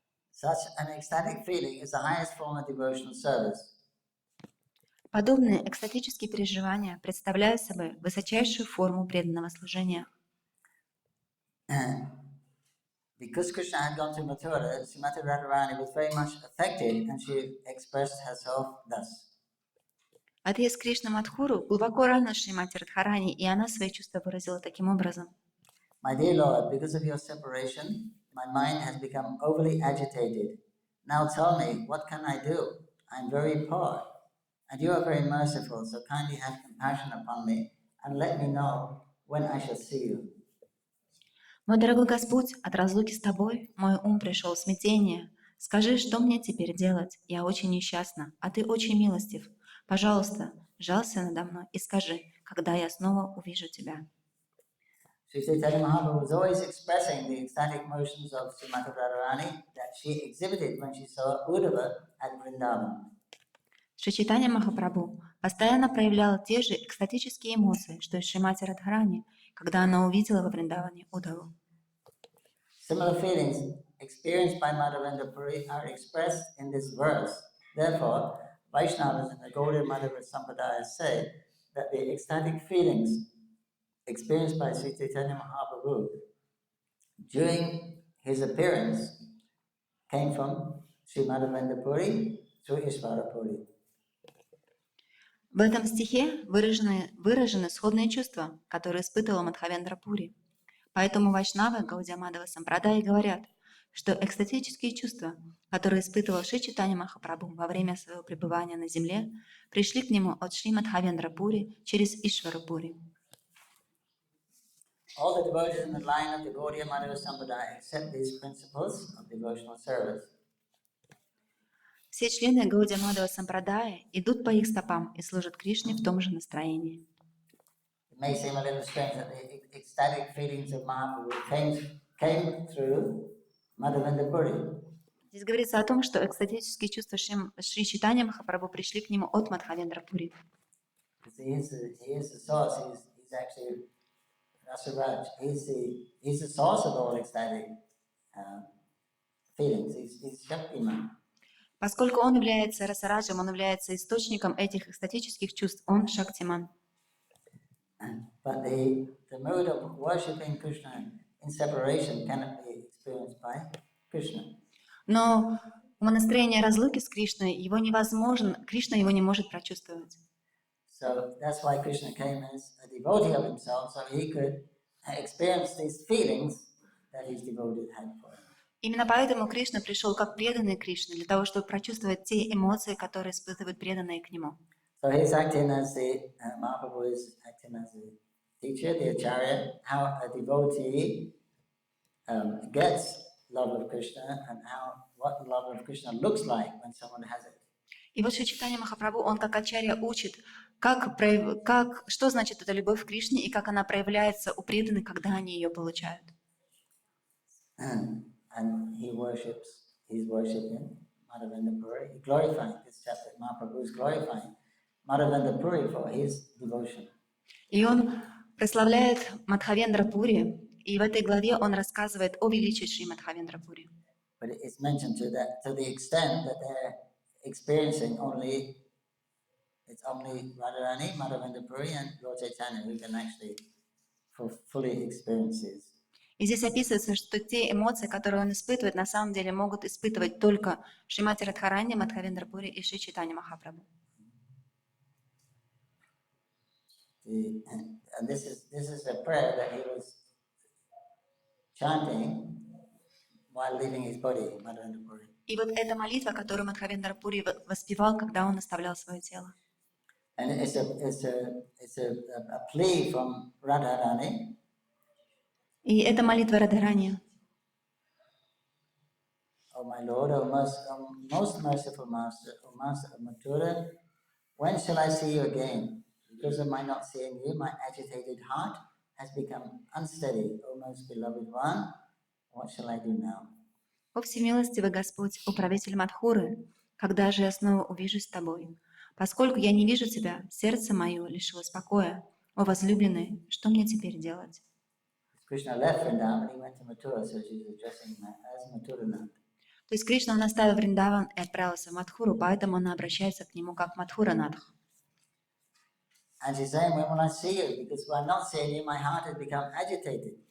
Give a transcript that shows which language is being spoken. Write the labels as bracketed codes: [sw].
[en] Such an ecstatic feeling is the highest form of devotional service. [ru] Подобные экстатические переживания представляют собой высочайшую форму преданного служения. [en] Because Krishna had gone to Mathura, Srimati Radharani was very much affected and she expressed herself thus. [ru] Отъезд Кришны Мадхуру глубоко ранил Шримати Радхарани, и она свои чувства выразила таким образом. [en] My dear Lord, because of your separation, my mind has become overly agitated. Now tell me, what can I do? I am very poor, and you are very merciful, so kindly have compassion upon me and let me know when I shall see you. [ru] Мой дорогой Господь, от разлуки с Тобой мой ум пришел в смятение. Скажи, что мне теперь делать? Я очень несчастна, а Ты очень милостив. Пожалуйста, жалься надо мной и скажи, когда я снова увижу Тебя. [en] Sri Chaitanya-Mahaprabhu was always expressing the ecstatic motions of Srimati Radharani that she exhibited when she saw Uddhava at Vrindavan. [ru] Шри Чайтанья Махапрабху постоянно проявлял те же экстатические эмоции, что и Шримати Радхарани, когда она увидела во Вриндаване удаву. [en] Similar feelings experienced by Madhavendra Puri are expressed in this verse. Therefore, Vaishnavas in the Gaudiya Madhava Sampradaya say that the ecstatic feelings experienced by Sri Chaitanya Mahaprabhu during his appearance came from Sri Madhavendra Puri through Ishvara Puri. [ru] В этом стихе выражены сходные чувства, которые испытывал Мадхавендра Пури. Поэтому вайшнавы Гаудия Мадхава Сампрадаи говорят, что экстатические чувства, которые испытывал Шри Чайтанья Махапрабху во время своего пребывания на земле, пришли к нему от Шри Мадхавендра Пури через Ишвара Пури. [en] All the devotees in the line of the Gaudiya Madhava Sampradaya accept these principles of devotional service. [ru] Все члены Гаудия Мадхава Сампрадая идут по их стопам и служат Кришне в том же настроении. [en] It may seem a little strange that the ecstatic feelings of Mahaprabhu came through Madhavendra Puri. [ru] Здесь говорится о том, что экстатические чувства Шри Чайтанья Махапрабху пришли к нему от Мадхавендра Пури. [en] He is the source. He's actually Rasaraj. He's the source of all ecstatic feelings. He's Shaktiman. [ru] Поскольку он является Расараджем, он является источником этих экстатических чувств, он Шактиман. [en] But the mood of worshipping Krishna in separation cannot be experienced by Krishna. [ru] Но умонастроение разлуки с Кришной, его невозможно, Кришна его не может прочувствовать. [en] So that's why Krishna came as a devotee of himself, so he could experience these feelings that his devotee had for him. [ru] Именно поэтому Кришна пришел как преданный Кришне, для того, чтобы прочувствовать те эмоции, которые испытывают преданные к нему. [en] So he's acting as the, Mahaprabhu is acting as the teacher, the acharya, how a devotee gets love of Krishna and what love of Krishna looks like when someone has it. [ru] И вот Шри Чайтанья Махапрабху, он как ачарья учит, что значит эта любовь к Кришне и как она проявляется у преданных, когда они ее получают. [en] And he's worshipping Madhavendra Puri. He glorifying this chapter. Mahaprabhu is glorifying Madhavendra Puri for his devotion. [ru] И он прославляет Мадхавендра Пури, и в этой главе он рассказывает о величии Шри Мадхавендра Пури. [en] But it's mentioned to the extent that they're experiencing only Radharani, Madhavendra Puri, and Lord Chaitanya who can actually fully experience this. [ru] И здесь описывается, что те эмоции, которые он испытывает, на самом деле могут испытывать только Шримати Радхарани, Мадхавендра Пури и Шри Чайтанья Махапрабху. [en] And this is a prayer that he was chanting while leaving his body, Madhavendra Puri. [ru] И вот эта молитва, которую Мадхавендра Пури воспевал, когда он оставлял свое тело. [en] And it's a plea from Radharani. [ru] И это молитва Радхарани. [en] Oh my Lord, O most merciful Master, O Master of Mathura, when shall I see you again? Because of my not seeing you, my agitated heart has become unsteady. O most beloved one, what shall I do now? [ru] О всемилостивый Господь, управитель Мадхуры, когда же я снова увижусь с тобой? Поскольку я не вижу тебя, сердце мое лишилось покоя. О возлюбленный, что мне теперь делать? [en] Krishna left Vrindavan and he went to Mathura, so she's addressing him as Mathuranath. [ru] То есть Кришна он оставил Вриндаван и отправился в Мадхуру, поэтому она обращается к нему как Мадхуранатх. [en] And she's saying, when will I see you? Because by not seeing you, my heart has become agitated.